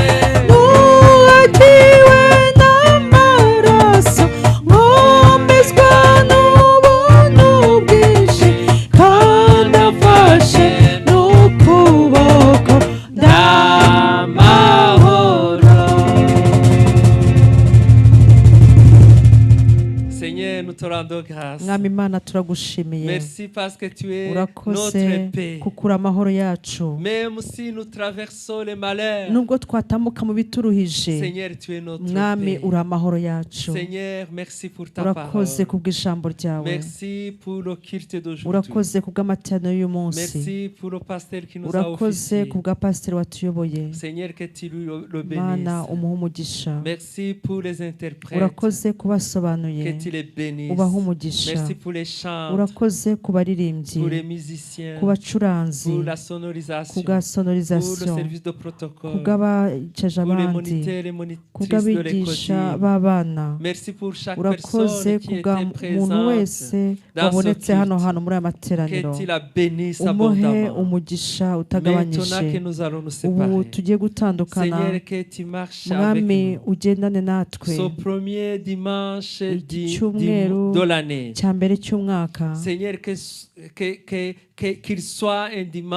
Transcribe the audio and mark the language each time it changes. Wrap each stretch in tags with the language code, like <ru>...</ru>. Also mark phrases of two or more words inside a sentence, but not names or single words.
<rw>nuhagiwe n'amaraso, nkomezwa n'ubuntu bwinshi, kandi amfashe n'ukuboko, ndamahoro.</rw> <fr>Seigneur, nous te rendons grâce.</fr> <rw>Mwami Imana turagushimiye,</rw> <fr>Merci parce que tu es</fr> <rw>urakoze</rw> <fr>notre paix.</fr> <rw>kuko uri amahoro yacu.</rw> <fr>Même si nous traversons les malheurs,</fr> <rw>Nubwo twatambuka mu bituruhije,</rw> <fr>Seigneur, tu es notre</fr> <rw>Mwami</rw> <fr>paix.</fr> <rw>uri amahoro yacu.</rw> <fr>Seigneur, merci pour ta</fr> <rw>Urakoze</rw> <fr>parole.</fr> <rw>kubw'ijambo ryawe,</rw> <fr>Merci pour le culte d'aujourd'hui.</fr> <rw>urakoze kubw'amateraniro y'uyu munsi,</rw> <fr>Merci pour le pasteur qui nous a</fr> <rw>urakoze</rw> <fr>officié.</fr> <rw>kubwa pasiteri watuyoboye.</rw> <fr>Seigneur, que tu le</fr> <rw>Mana</rw> <fr>bénisses.</fr> <rw>umuhe umugisha,</rw> <fr>Merci pour les interprètes.</fr> <rw>urakoze kubasobanuye,</rw> <fr>Que tu les bénisses.</fr> <rw>ubahe umugisha.</rw> <fr>Merci pour les chants,</fr> <rw>Urakoze ku baririmbyi,</rw> <fr>pour les musiciens,</fr> <rw>ku bacuranzi,</rw> <fr>pour la</fr> <rw>ku</rw> <fr>sonorisation,</fr> <rw>bwa</rw> <fr>pour le sonorisation, service de</fr> <rw>ku</rw> <fr>protocole,</fr> <rw>bw'abacaje</rw> <fr>pour les</fr> <rw>abandi,</rw> <fr>moniteurs et</fr> <rw>ku</rw> <fr>monitrices de</fr> <rw>bw'abigisha</rw> <fr>l'école.</fr> <rw>b'abana.</rw> <fr>Merci pour chaque</fr> <rw>Urakoze</rw> <fr>personne</fr> <rw>ku</rw> <fr>qui</fr> <rw>bwa</rw> <fr>était</fr> <rw>muntu wese</rw> <fr>présente dans ce</fr> <rw>wabonetse hano</rw> <fr>culte.</fr> <rw>hantu muri aya materaniro.</rw> <fr>Que tu la bénisses</fr> <rw>Umuhe</rw> <fr>abondamment.</fr> <rw>umugisha</rw> <fr>Maintenant</fr> <rw>utagabanyije.</rw> <fr>que nous allons nous</fr> <rw>Ubu</rw> <fr>séparer,</fr> <rw>tugiye gutandukana,</rw> <fr>Seigneur, que tu marches avec</fr> <rw>Mwami</rw> <fr>nous.</fr> <rw>ugendane natwe,</rw> <fr>Ce premier dimanche</fr> <rw>iki cyumweru</rw> <fr>de l'année.</fr> <rw>cya mbere cy'umwaka.</rw> <fr>Seigneur, qu'il soit un dimanche</fr>